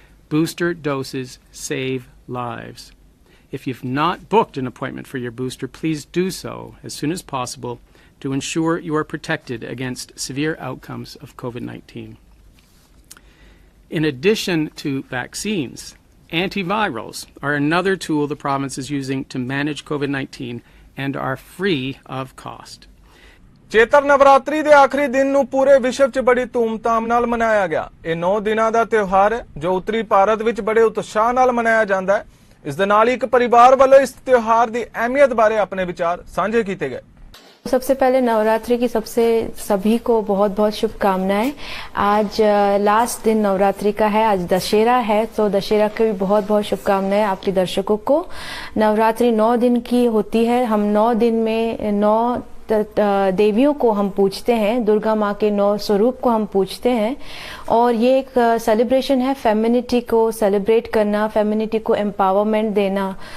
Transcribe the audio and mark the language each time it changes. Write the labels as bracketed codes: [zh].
[en] Booster doses save lives. If you've not booked an appointment for your booster, please do so as soon as possible to ensure you are protected against severe outcomes of COVID-19. In addition to vaccines, antivirals are another tool the province is using to manage COVID-19 and are free of cost. [pa] ਚੇਤਰ Navratri ਦੇ ਆਖਰੀ ਦਿਨ ਨੂੰ ਪੂਰੇ ਵਿਸ਼ਵ 'ਚ ਬੜੀ ਧੂਮਧਾਮ ਨਾਲ ਮਨਾਇਆ ਗਿਆ। ਇਹ 9 ਦਿਨਾਂ ਦਾ ਤਿਉਹਾਰ ਹੈ ਜੋ ਉੱਤਰੀ ਭਾਰਤ ਵਿੱਚ ਬੜੇ ਉਤਸ਼ਾਹ ਨਾਲ ਮਨਾਇਆ ਜਾਂਦਾ ਹੈ। ਇਸ ਦੇ ਨਾਲ ਹੀ ਇੱਕ ਪਰਿਵਾਰ ਵੱਲੋਂ ਇਸ ਤਿਉਹਾਰ ਦੀ ਅਹਿਮੀਅਤ ਬਾਰੇ ਆਪਣੇ ਵਿਚਾਰ ਸਾਂਝੇ ਕੀਤੇ ਗਏ। [hi] सबसे पहले नवरात्रि की सभी को बहुत बहुत शुभकामनाएं। आज लास्ट दिन नवरात्रि का है, आज दशहरा है, तो दशहरा की भी बहुत बहुत शुभकामनाएं आपके दर्शकों को। नवरात्रि 9 दिन की होती है। हम 9 दिन में 9 देवियों को हम पूजते हैं, दुर्गा माँ के 9 स्वरूप को हम पूजते हैं, और ये एक सेलिब्रेशन है फेमिनिटी को सेलिब्रेट करना, फेमिनिटी को एम्पावरमेंट देना।